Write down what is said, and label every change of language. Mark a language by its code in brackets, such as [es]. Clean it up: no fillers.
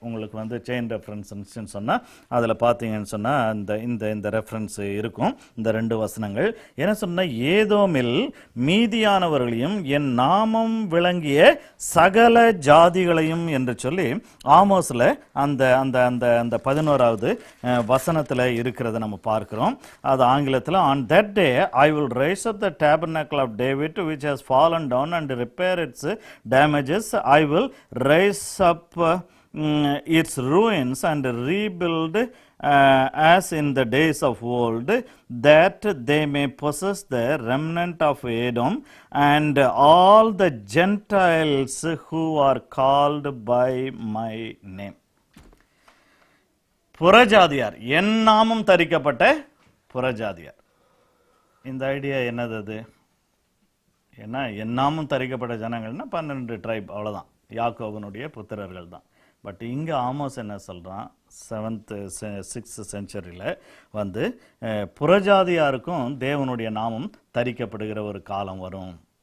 [ta] உங்களுக்கு வந்து chain reference சொன்னா அதுல பாத்தீங்கன்னு சொன்னா இந்த ரெஃபரன்ஸ் இருக்கும். இந்த 2 வசனங்கள் என்ன சொன்ன, ஏதோமில் மீதியானவர்களையும் என் நாமம் விளங்கிய சகல ஜாதிகளையும் என்று சொல்லி ஆமோஸ்ல அந்த அந்த அந்த அந்த 11வது வசனத்துல இருக்கிறத நம்ம பார்க்கிறோம். அது ஆங்கிலத்தில், [en] on that day I will raise up the tabernacle of David which has fallen down and repair its damages. I will raise up its ruins and rebuild as in the days of old, that they may possess the remnant of Edom and all the Gentiles who are called by my name. [ta] புறஜாதியார், என் நாமம் தரிக்கப்பட்ட புறஜாதியார். இந்த idea என்னது? அது என்ன, என் நாமம் தரிக்கப்பட்ட ஜனங்கள்னா 12 try, அவ்வளோதான், யாக்கோபனுடைய புத்திரர்கள் தான். பட் இங்கே ஆமோஸ் என்ன சொல்கிறான், 6th செஞ்சுரியில் வந்து புறஜாதியாருக்கும் தேவனுடைய நாமம் தரிக்கப்படுகிற ஒரு காலம் வரும்.